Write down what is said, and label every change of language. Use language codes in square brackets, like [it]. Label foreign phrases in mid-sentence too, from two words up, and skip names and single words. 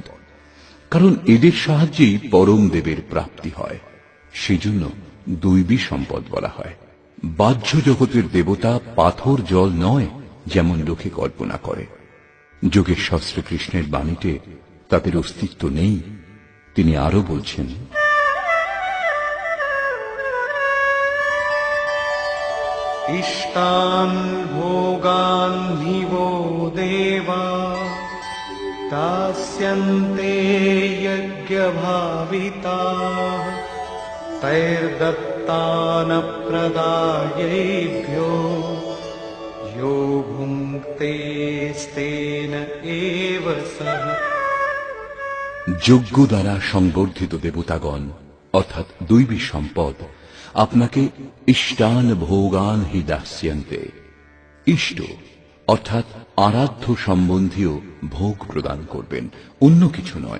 [bn] কারণ এদের সাহায্যেই পরম দেবের প্রাপ্তি হয়, সেজন্য দৈবী সম্পদ বলা হয়। বাহ্য জগতের দেবতা পাথর জল নয়, যেমন লোকে কল্পনা করে। যোগেশ্বর শ্রীকৃষ্ণের বাণীতে তাদের অস্তিত্ব নেই। তিনি আরো বলছেন, [sa] इष्टान् भोगान् निवो देवा दास्यन्ते यज्ञभाविताः तैर्दत्तानप्रदायैभ्यो यो भुङ्क्तेस्तेन एव सः। [bn] যজ্ঞ দ্বারা সংবর্ধিত দেবতাগণ অর্থাৎ দৈবী সম্পদ আপনাকে [sa] इष्टान भोगान हि दास्यन्ते, [bn] ইষ্ট অর্থাৎ আরাধ্য সম্বন্ধীয় ভোগ প্রদান করবেন, অন্য কিছু নয়।